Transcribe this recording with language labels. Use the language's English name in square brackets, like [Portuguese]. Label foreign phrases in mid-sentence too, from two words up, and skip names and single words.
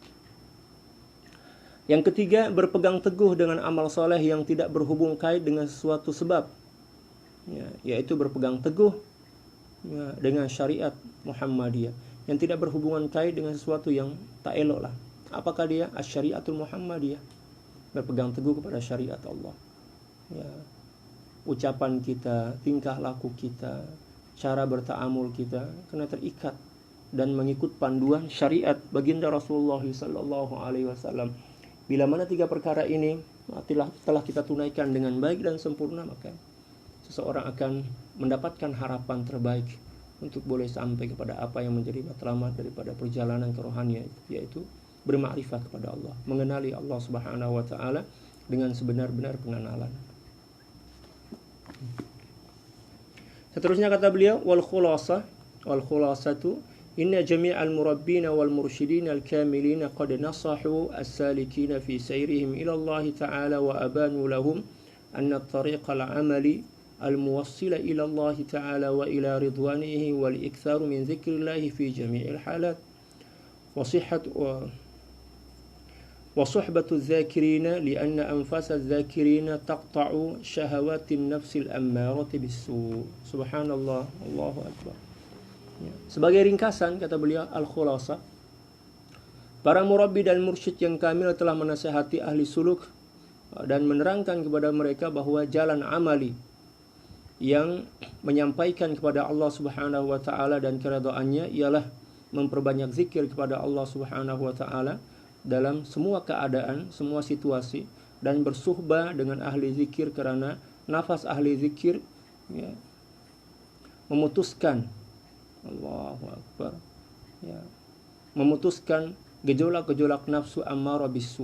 [Malay] Yang ketiga, berpegang teguh dengan amal soleh yang tidak berhubung kait dengan sesuatu sebab, yaitu berpegang teguh dengan syariat Muhammadiyah yang tidak berhubungan kait dengan sesuatu yang tak elok lah. Apakah dia? [Arabic] الشريعة المحمدية, [Malay] berpegang teguh kepada syariat Allah. Ucapan kita, tingkah laku kita, cara bertaamul kita kena terikat dan mengikut panduan syariat baginda Rasulullah [Arabic] صلى الله عليه وسلم. [Malay] Bila mana 3 perkara ini telah kita tunaikan dengan baik dan sempurna, maka seseorang akan mendapatkan harapan terbaik untuk boleh sampai kepada apa yang menjadi matlamat daripada perjalanan kerohanian, yaitu bermakrifat kepada Allah, mengenali Allah [Arabic] سبحانه وتعالى [Malay] dengan sebenar-benar pengenalan. Seterusnya kata beliau, [Arabic] والخلاصة إن جميع المربين والمرشدين الكاملين قد نصحوا السالكين في سيرهم إلى الله تعالى وأبانوا لهم أن الطريق العملي الموصلة إلى الله تعالى وإلى رضوانه والإكثار من ذكر الله في جميع الحالات وصحبة الذاكرين لأن أنفاس الذاكرين تقطع شهوات النفس الأمارة بالسوء. سبحان الله، الله أكبر. [Malay] Sebagai ringkasan, kata beliau, al-khulasa, para murabbi dan mursyid yang kamil telah menasihati ahli suluk dan menerangkan kepada mereka bahwa jalan amali yang menyampaikan kepada Allah [Arabic] سبحانه وتعالى [Malay] dan keridhaannya ialah memperbanyak zikir kepada Allah [Arabic] سبحانه وتعالى [Malay] dalam semua keadaan, semua situasi, dan bersuhbah dengan ahli zikir karena nafas ahli zikir memutuskan [Arabic] الله أكبر, [Malay] memutuskan gejolak-gejolak nafsu [Arabic] أمارة بالسوء.